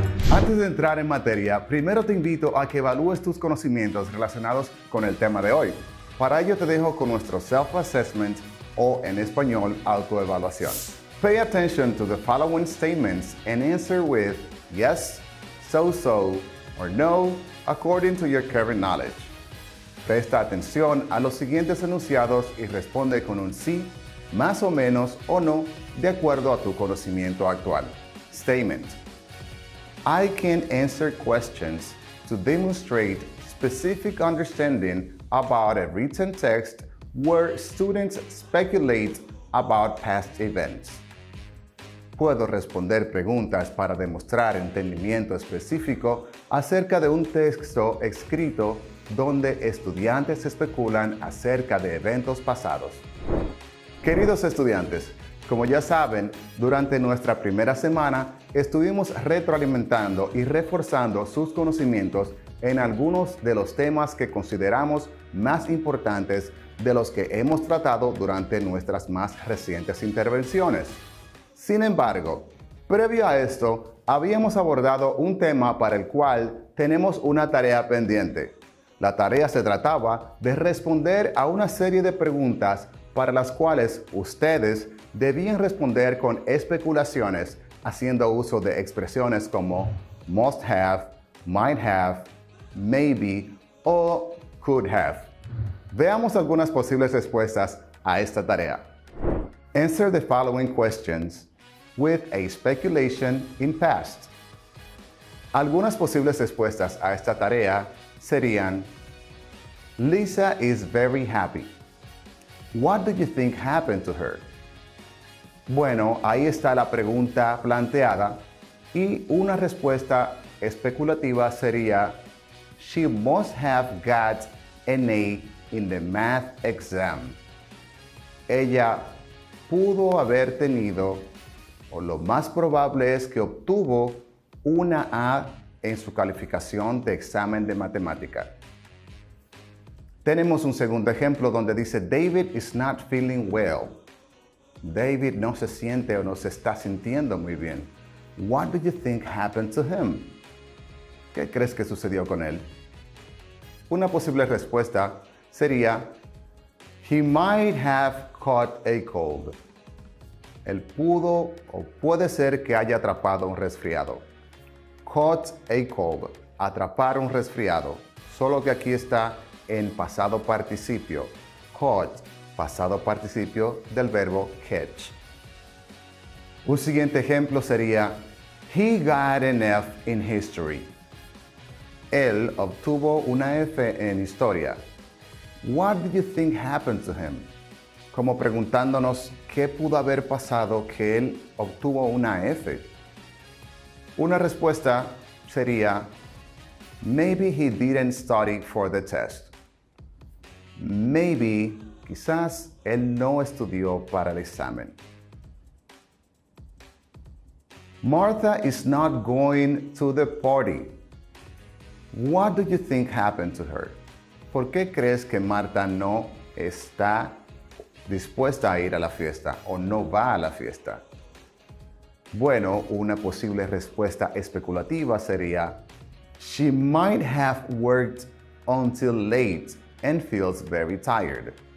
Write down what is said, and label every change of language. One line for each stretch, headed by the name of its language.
Spanish: Antes de entrar en materia, primero te invito a que evalúes tus conocimientos relacionados con el tema de hoy. Para ello te dejo con nuestro self-assessment o en español, autoevaluación.
English: Pay attention to the following statements and answer with yes, so, or no, according to your current knowledge.
Spanish: Presta atención a los siguientes enunciados y responde con un sí, más o menos o no, de acuerdo a tu conocimiento actual.
English: Statement: I can answer questions to demonstrate specific understanding about a written text where students speculate about past events.
Spanish: Puedo responder preguntas para demostrar entendimiento específico acerca de un texto escrito donde estudiantes especulan acerca de eventos pasados. Queridos estudiantes, como ya saben, durante nuestra primera semana estuvimos retroalimentando y reforzando sus conocimientos en algunos de los temas que consideramos más importantes de los que hemos tratado durante nuestras más recientes intervenciones. Sin embargo, previo a esto, habíamos abordado un tema para el cual tenemos una tarea pendiente. La tarea se trataba de responder a una serie de preguntas para las cuales ustedes debían responder con especulaciones, haciendo uso de expresiones como must have, might have, maybe o could have. Veamos algunas posibles respuestas a esta tarea.
English: Answer the following questions with a speculation in past.
Spanish: Algunas posibles respuestas a esta tarea serían:
English: Lisa is very happy. What do you think happened to her?
Spanish: Bueno, ahí está la pregunta planteada y una respuesta especulativa sería:
English: She must have got an A in the math exam.
Spanish: Ella pudo haber tenido, o lo más probable es que obtuvo, una A en su calificación de examen de matemática. Tenemos un segundo ejemplo donde dice:
English: David is not feeling well.
Spanish: David no se siente o no se está sintiendo muy bien.
English: What do you think happened to him?
Spanish: ¿Qué crees que sucedió con él? Una posible respuesta sería:
English: He might have caught a cold.
Spanish: Él pudo o puede ser que haya atrapado un resfriado.
English: Caught a cold,
Spanish: atrapar un resfriado. Solo que aquí está en pasado participio. Caught, pasado participio del verbo catch. Un siguiente ejemplo sería:
English: He got an F in history.
Spanish: Él obtuvo una F en historia.
English: What do you think happened to him?
Spanish: Como preguntándonos qué pudo haber pasado que él obtuvo una F. Una respuesta sería:
English: Maybe he didn't study for the test.
Spanish: Maybe, quizás él no estudió para el examen.
English: Martha is not going to the party. What do you think happened to her?
Spanish: ¿Por qué crees que Marta no está dispuesta a ir a la fiesta o no va a la fiesta? Bueno, una posible respuesta especulativa sería:
English: She might have worked until late and feels very tired.